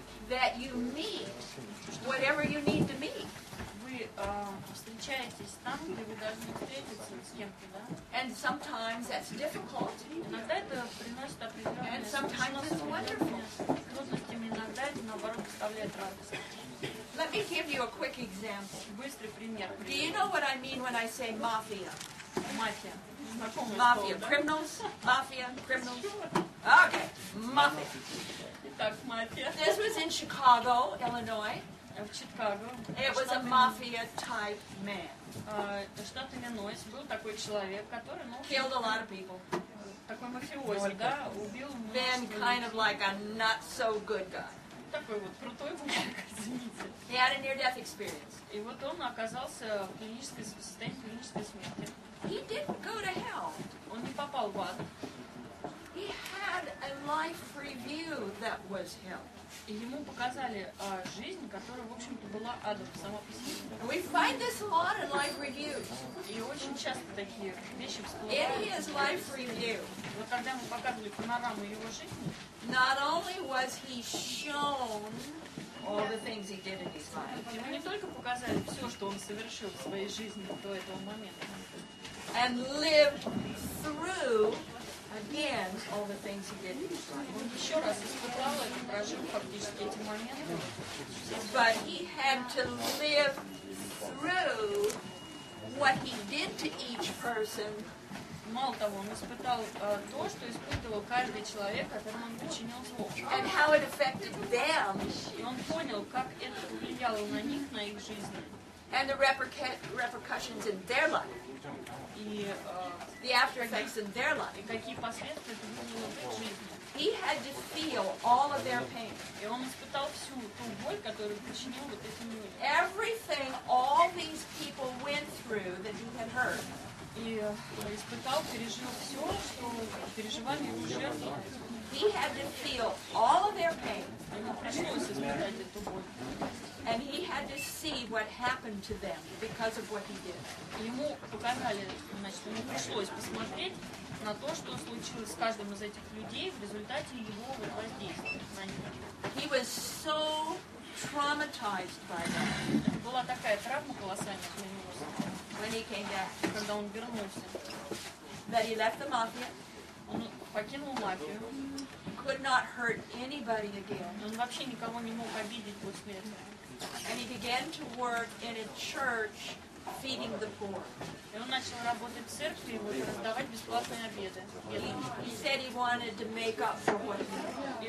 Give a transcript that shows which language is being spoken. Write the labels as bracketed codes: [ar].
[en] that you meet whatever you need to meet. [ru] вы встречаетесь там, где вы должны встретиться с кем-то, да? [en] And sometimes that's difficult. [ru] Иногда это приносит определенные [en] And sometimes it's wonderful. [ru] трудностями, иногда это наоборот доставляет радость. [en] Let me give you a quick example. [ru] Быстрый пример. [en] Do you know what I mean when I say mafia? [ru] Мафия. Знакомое [en] Mafia, [ru] слово, да? [en] criminals, mafia, criminals. Okay, mafia. [ru] Итак, мафия. [en] This was in Chicago, Illinois. [ru] В Чикаго. [en] It was a mafia type man. [ru] Штат Иллинойс был такой человек, который, ну, [en] Killed a lot of people. [ru] такой мафиози, да, убил [en] Been [ru] множество [en] kind of like a not so good guy. [ru] такой вот крутой мужик, извините. [en] He had a near-death experience. [ru] И вот он оказался в клинической состоянии клинической смерти. [en] He didn't go to hell. [ru] Он не попал в ад. [en] He had a life review that was hell. [ru] И ему показали жизнь, которая, в общем-то, была адом сама по себе. [en] We find this a lot in life reviews. [ru] И очень часто такие вещи [en] In [ru] всплывают. [en] his life review, [ru] Вот когда ему показывали панораму его жизни, [en] not only was he shown all the things he did in his life, [ru] ему не только показали все, что он совершил в своей жизни до этого момента, [en] and lived through again all the things he did in his life, [ru] он еще раз испытал это, прожил фактически эти моменты. [en] but he had to live through what he did to each person [ru] Мало того, он испытал то, что испытывал каждый человек, которому он причинил зло. [en] and how it affected them [ru] И он понял, как это повлияло на них, на их жизнь. [en] and the repercussions in their life, [ru] И [en] the after effects in their life. [ru] какие последствия это вызвало в их жизни. [en] He had to feel all of their pain. [ru] И он испытал всю ту боль, которую причинил вот этим людям. [en] Everything all these people went through that he had heard. [ru] И испытал, пережил все, что переживали его жертвы. [en] He had to feel all of their pain. [ru] Ему пришлось испытать эту боль. [en] And he had to see what happened to them because of what he did. [ru] Ему показали, значит, ему пришлось посмотреть на то, что случилось с каждым из этих людей в результате его вот воздействия на них. [en] He was so traumatized by that [ru] Это была такая травма колоссальная для него, [en] when he came back, [ru] когда он вернулся. [en] that he left the mafia, [ru] Он покинул мафию, [en] could not hurt anybody again, [ru] он вообще никого не мог обидеть после этого. [en] and he began to work in a church feeding the poor. [ru] И он начал работать в церкви и вот раздавать бесплатные обеды. [en] He said he wanted to make up for what he did.